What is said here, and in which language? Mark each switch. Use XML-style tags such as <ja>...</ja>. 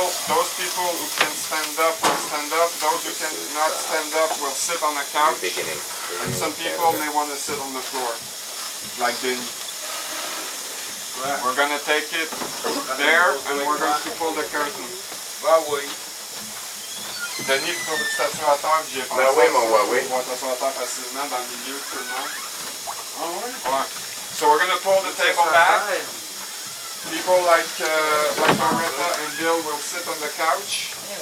<en>Those people who can stand up will stand up. Those who cannot stand up will sit on the couch. And some people may want to sit on the floor, like Denis. We're going to take it there and we're going to pull the curtain.</en> <fr>Denis, il faut que tu t'assoies à terre, j'ai pensé. Oui, mon oui. On va t'asseoir à terre facilement dans le milieu de tout le monde. Ouais.</fr> <en>So we're going to pull the table back. People like Loretta and Bill will sit on the couch.</en>